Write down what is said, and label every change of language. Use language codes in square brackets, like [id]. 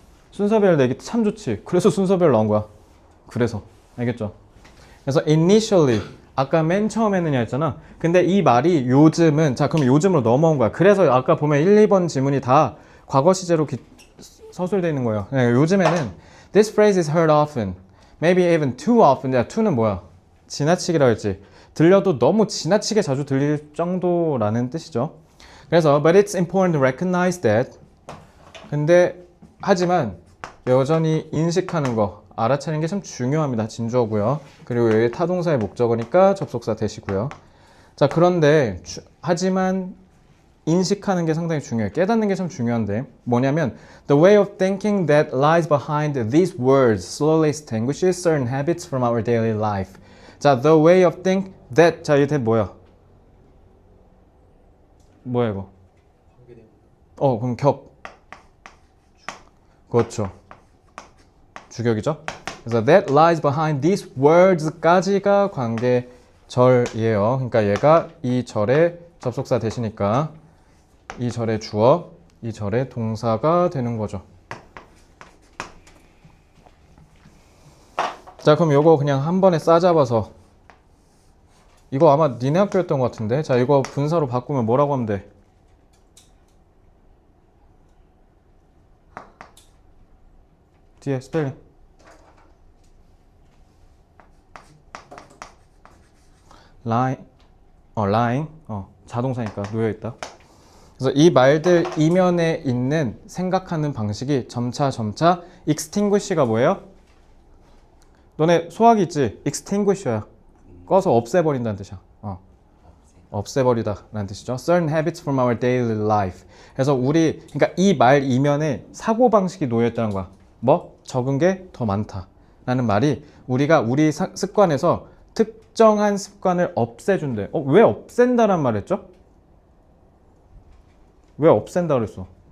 [ko] 순서별 내기 참 좋지. 그래서 순서별 나온 거야. 그래서 알겠죠? 그래서 initially 아까 맨 처음에는야 했잖아. 근데 이 말이 요즘은 자 그럼 요즘으로 넘어온 거야. 그래서 아까 보면 1, 2번 지문이 다 과거 시제로 서술되어 있는 거예요. 요즘에는 [en] this phrase is heard often, maybe even too often. [ko] 야, to는 뭐야? 지나치기라고 했지. 들려도 너무 지나치게 자주 들릴 정도라는 뜻이죠. [en] 그래서 but it's important to recognize that. [ko] 근데 하지만 여전히 인식하는 거, 알아차리는 게 참 중요합니다. 진주어고요. 그리고 여기 타동사의 목적어니까 접속사 대시고요. 자, 그런데 하지만 인식하는 게 상당히 중요해요. 깨닫는 게 참 중요한데 뭐냐면 [en] The way of thinking that lies behind these words slowly extinguishes certain habits from our daily life. 자, the way of think that. 자, 이 that 뭐야? [ko] 뭐야 이거? 그럼 격. 그렇죠. 주격이죠. 그래서 [en] that lies behind these words [ko] 까지가 관계절이에요. 그러니까 얘가 이 절의 접속사 대시니까 이 절의 주어, 이 절의 동사가 되는 거죠. 자, 그럼 요거 그냥 한 번에 싸잡아서 이거 아마 니네 학교였던 것 같은데. 자, 이거 분사로 바꾸면 뭐라고 하면 돼? 뒤에 스펠링. lying. 자동사니까 놓여있다. 그래서 이 말들 이면에 있는 생각하는 방식이 점차 extinguish가 뭐예요? 너네 소화기 있지? extinguish야. 꺼서 없애버린다는 뜻이야. 없애버리다 라는 뜻이죠. [en] Certain habits from our daily life. [ko] 그래서 그러니까 이 말 이면에 사고방식이 놓여있다는 거야. 뭐? 적은 게 더 많다 라는 말이 우리가 우리 습관에서 특정한 습관을 없애준대. 왜 없앤다란 말 했죠? 왜 없앤다 그랬어?